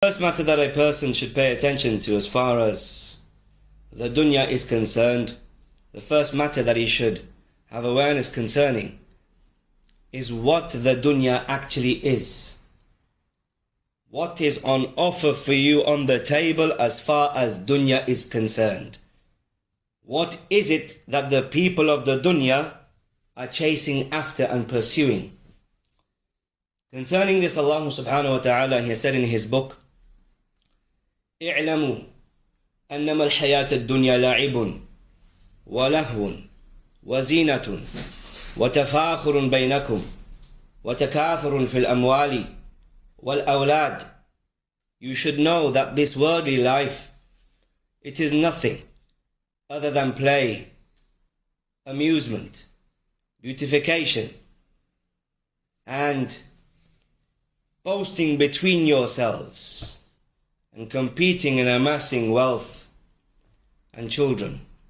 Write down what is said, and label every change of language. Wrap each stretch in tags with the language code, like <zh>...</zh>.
<en>First matter that a person should pay attention to as far as the dunya is concerned, the first matter that he should have awareness concerning is what the dunya actually is. What is on offer for you on the table as far as dunya is concerned? What is it that the people of the dunya are chasing after and pursuing? Concerning this, Allah subhanahu wa ta'ala, He said in His book,</en> <ar>اعلموا أنما الحياة الدنيا لعب ولهو وزينة وتفاخر بينكم وتكاثر في الأموال والأولاد.</ar> <en>You should know that this worldly life, it is nothing other than play, amusement, beautification, and boasting between yourselves, and competing in amassing wealth and children.</en>